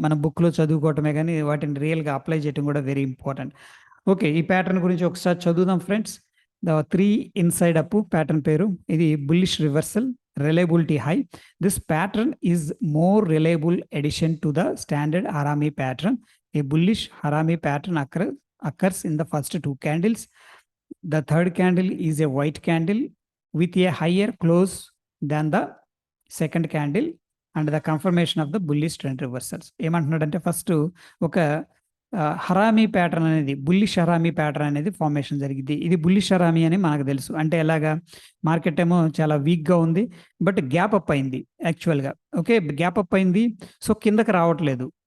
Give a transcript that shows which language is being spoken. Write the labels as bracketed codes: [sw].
[te] మనం బుక్‌లో చదువుకోవటమే గానీ వాటిని రియల్‌గా అప్లై చేయడం కూడా [en] Very important. [te] ఓకే. ఈ ప్యాటర్న్ గురించి ఒకసారి చదువుదాం friends. The 3 inside up pattern పేరు. [en] ఇది bullish reversal, reliability high. This pattern is more reliable addition to the standard harami pattern. A bullish Harami pattern occurs in the first two candles. The third candle is a white candle with a higher close than the second candle and the confirmation of the bullish trend reversals. [te] ఏమంటున్నాడంటే first ఒక harami pattern అనేది, bullish harami pattern అనేది formation జరిగింది. ఇది bullish harami అని మనకు తెలుసు. అంటే ఎలాగా, మార్కెట్ ఏమో చాలా వీక్‌గా ఉంది. బట్ గ్యాప్ అప్ అయింది యాక్చువల్‌గా. ఓకే. గ్యాప్ అప్ అయింది. సో, కిందకి రావట్లేదు.